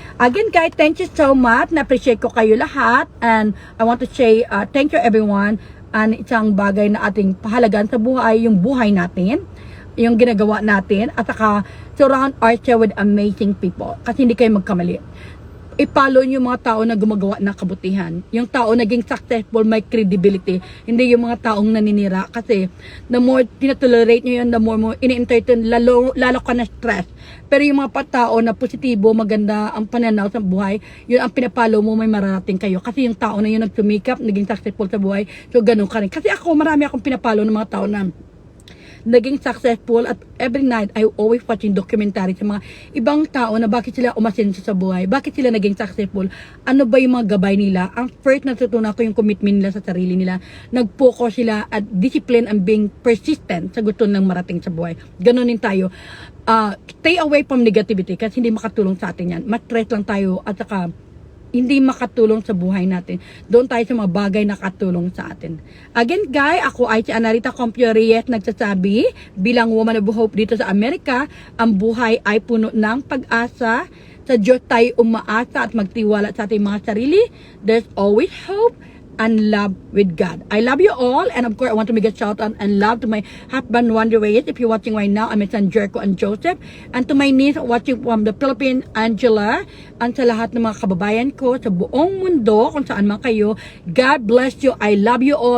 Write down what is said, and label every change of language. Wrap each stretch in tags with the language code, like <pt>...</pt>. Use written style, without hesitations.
<en>Again guys, thank you so much,</en> <tl>na-appreciate ko kayo lahat,</tl> <en>and I want to say thank you everyone,</en> <tl>and isang bagay na ating pahalagan sa buhay, yung buhay natin, yung ginagawa natin, at saka</tl> <en>surround ourselves with amazing people,</en> <tl>kasi hindi kayo magkamali. I-follow nyo yung mga tao na gumagawa ng kabutihan. Yung tao naging successful, may credibility. Hindi yung mga taong naninira. Kasi, the more tinatolerate nyo yun, the more mo ini-entertain, lalo ka na stress. Pero yung mga tao na positibo, maganda ang pananaw sa buhay, yun ang pinapalo mo, may mararating kayo. Kasi yung tao na yun nagsumikap, naging successful sa buhay, so ganun ka rin. Kasi ako, marami akong pinapalo ng mga tao na naging successful,</tl> <en>at every night I always watching documentary</en> <tl>sa mga ibang tao na bakit sila umasenso sa buhay, bakit sila naging successful, ano ba yung mga gabay nila. Ang first natutunan ko yung commitment nila sa sarili nila, nag-focus sila at discipline</tl> <en>and being persistent</en> <tl>sa gusto ng marating sa buhay. Ganun din tayo.</tl> <en>Stay away from negativity</en> <tl>kasi hindi makatulong sa atin yan. Ma-stress lang tayo at saka hindi makatulong sa buhay natin. Doon tayo sa mga bagay na katulong sa atin. Again, guys, ako ay si Anarita Compio-Reyes nagsasabi, bilang woman of hope dito sa Amerika, ang buhay ay puno ng pag-asa. Sa Diyos tayo umaasa at magtiwala sa ating mga sarili.</tl> <en>There's always hope and love with God. I love you all, and of course I want to make a shout out and love to my husband Wonder Reyes. If you're watching right now, I'm my son Jericho and Joseph, and to my niece watching from the Philippines, Angela, and</en> <tl>sa lahat ng mga kababayan ko sa buong mundo, kung saan man kayo.</tl> <en>God bless you. I love you all.</en>